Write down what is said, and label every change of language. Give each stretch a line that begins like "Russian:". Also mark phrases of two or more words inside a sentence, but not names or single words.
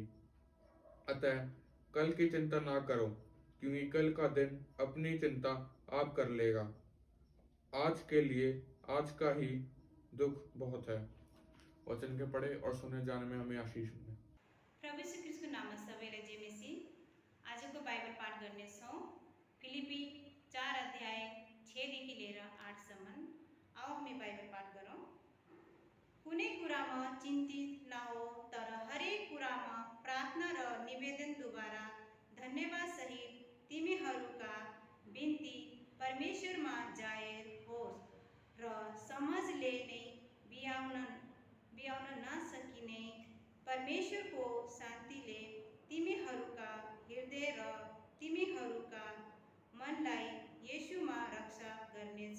Hindi: अतः कल की चिंता ना करो, क्योंकि कल का दिन अपनी चिंता आप कर लेगा। आज के लिए आज का ही दुख बहुत है। वचन के पढ़े और सुने जाने में हमें आशीष मिले।
Nepali: प्रभु यीशु ख्रिस्टको नाममा सबैलाई जय मसीह। आजको बाइबल पाठ गर्नेछौँ फिलिपी 4 अध्याय 6 देखि लिएर 8 सम्म। आओ हामी बाइबल पाठ गरौँ। कुनै कुरामा चिन्तित नहो, तर हरेक कुरामा प्रार्थना र निवेदनद्वारा धन्यवाद सहित तिमीहरूका बिन्ती परमेश्वरमा जाहेर होस्, र समझले नै बिहाउन नसकिने परमेश्वरको शान्तिले तिमीहरूका हृदय र तिमीहरूका मनलाई येशूमा रक्षा गर्नेछ।